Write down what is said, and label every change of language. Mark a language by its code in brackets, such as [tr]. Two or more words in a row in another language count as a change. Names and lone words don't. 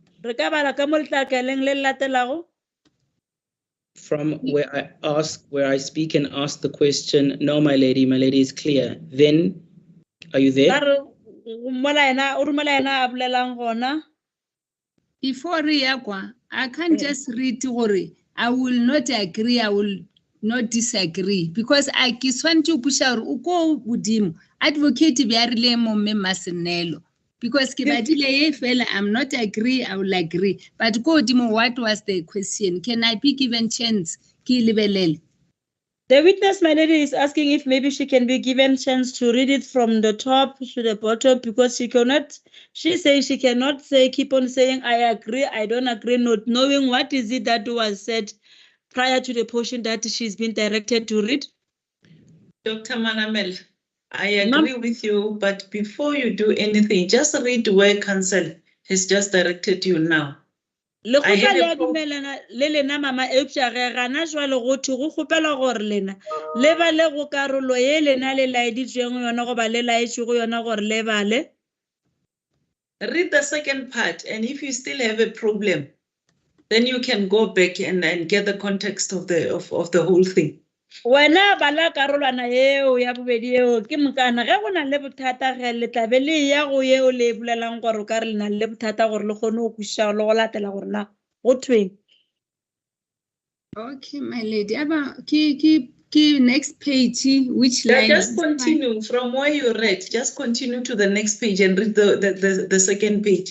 [en] From where I speak and ask the question, no, my lady is clear. Then, are you there? Before I can't just read I will not agree, I will not disagree, because I want to push out advocate bearile mo me Masenelo. Because I'm not agree, I will agree. But go Dimo, what was the question? Can I be given chance? The witness, my lady, is asking if maybe she can be given chance to read it from the top to the bottom, because she says she cannot keep on saying, I agree, I don't agree, not knowing what is it that was said prior to the portion that she's been directed to read. Dr. Manamela, I agree with you, but before you do anything, just read where counsel has just directed you now. [nso] I had a le mama eupša ge gana jwale go thwe go kgopela gore lena le bale go karolo ye lena le laeditšweng yona go ba le laetše go yona gore le bale. [en] Read the second part, and if you still have a problem, then you can go back and get the context of the whole thing. [nso] Wena bala karolwana eo ya bobedi eo ke mokana ge go na le bothata ge le tlabe le ya go yeo le bolelang gore ka re le na le bothata gore le kgone go kwišiša le go latela gore na go thweng. [en] Okay, my lady. Ki next page, which line? Just continue from where you read. Just continue to the next page and read the second page.